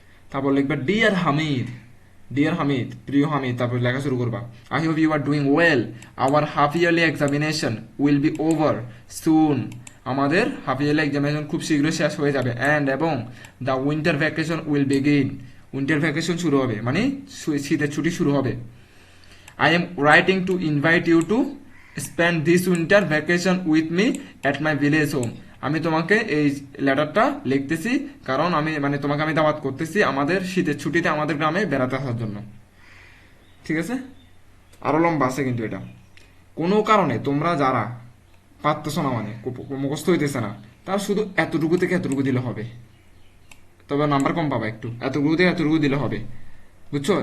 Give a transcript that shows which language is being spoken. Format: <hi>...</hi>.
<bn>তারপর লিখবে deer Hamid, deer Hamid, প্রিয় হামিদ, তারপর লেখা শুরু করবা, I hope you are doing well, hour half yearly examination will be over সুন, আমাদের হাফ ইয়ারলি এক্সামিনেশন খুব শীঘ্রই শেষ হয়ে যাবে, অ্যান্ড এবং the winter vacation will begin, winter vacation শুরু হবে, মানে শীতের ছুটি শুরু হবে।</bn> <en>I am writing to invite you to spend this winter vacation with me at my village home.</en> <bn>আমি তোমাকে এই লেটারটা লিখতেছি কারণ আমি মানে তোমাকে আমি দাওয়াত করতেছি আমাদের শীতের ছুটিতে আমাদের গ্রামে বেড়াতে আসার জন্য। ঠিক আছে, আরো লম্বা আছে কিন্তু এটা। কোনো কারণে তোমরা যারা পারতেছো না, মানে মুখস্থ হইতেছে না, তার শুধু এতটুকু থেকে এতটুকু দিলে হবে, তবে নাম্বার কম পাবা একটু, এতটুকু থেকে এতটুকু দিলে হবে, বুঝছো?</bn>